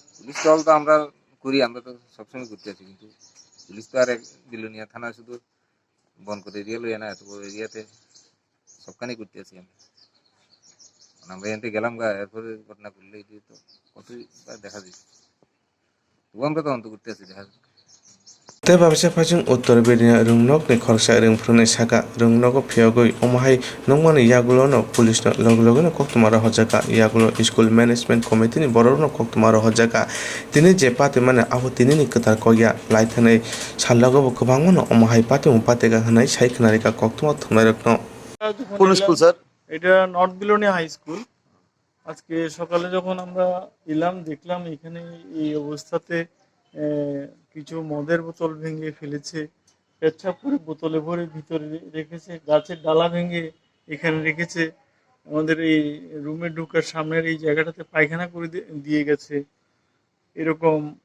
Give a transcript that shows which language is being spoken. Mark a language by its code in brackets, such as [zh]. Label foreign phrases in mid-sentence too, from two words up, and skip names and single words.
[bn] পুলিশ টহল তো আমরা করি আমরা তো সবসময় করতে আছি কিন্তু পুলিশ তো আর বিলোনিয়া থানা শুধু বন করে এরিয়া লইয়া না এত বড় এরিয়াতে সবখানেই করতে আছি আমরা এখান গেলাম গা এরপরে ঘটনা করলে তো কতই দেখা যায় তবু আমরা তদন্ত করতে আছি দেখা যায় [trp] te babisa phajing uttor bilonia rung nokni khorsa rung phunai saka rung nogo phiogoi omahai nongmani yagulo no police no logo no Koktwma ro hojaka yagulo [en] school management committee [trp] ni borok no Koktwma ro hojaka tini je pate mane abo tini ni kwtar koya laithanai sallago bo kwbangma no omahai pate mu patega hanai sai khnarika Koktwma thunai rokno [bn] কোন স্কুল স্যার এটা নর্থ বিলোনিয়া হাই স্কুল আজকে সকালে যখন আমরা এলাম দেখলাম এখানে এই অবস্থাতে কিছু মদের বোতল ভেঙে ফেলেছে পেচ্ছাপ করে বোতলে ভরে ভিতরে রেখেছে গাছের ডালা ভেঙে এখানে রেখেছে আমাদের এই রুমে ঢোকার সামনের এই জায়গাটাতে পায়খানা করে দিয়ে গেছে এরকম